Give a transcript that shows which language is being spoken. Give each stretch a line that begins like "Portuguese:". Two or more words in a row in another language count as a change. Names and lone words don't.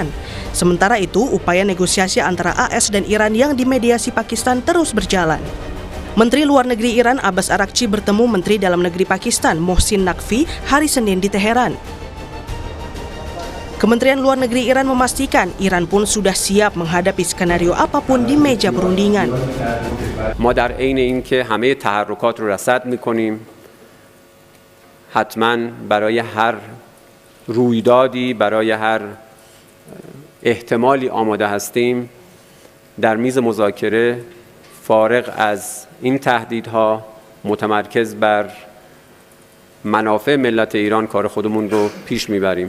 Indonesian: Sementara itu, upaya negosiasi antara AS dan Iran yang dimediasi Pakistan terus berjalan. Menteri Luar Negeri Iran Abbas Araghchi bertemu Menteri Dalam Negeri Pakistan Mohsin Naqvi hari Senin di Teheran. Kementerian Luar Negeri Iran memastikan Iran pun sudah siap menghadapi skenario apapun di meja perundingan.
Persian: ما در عین اینکه همه تحرکات رو رصد می‌کنیم حتما برای هر رویدادی برای هر احتمالی آماده هستیم در میز مذاکره فارغ از این تهدیدها متمرکز بر منافع ملت ایران کار خودمون رو پیش میبریم.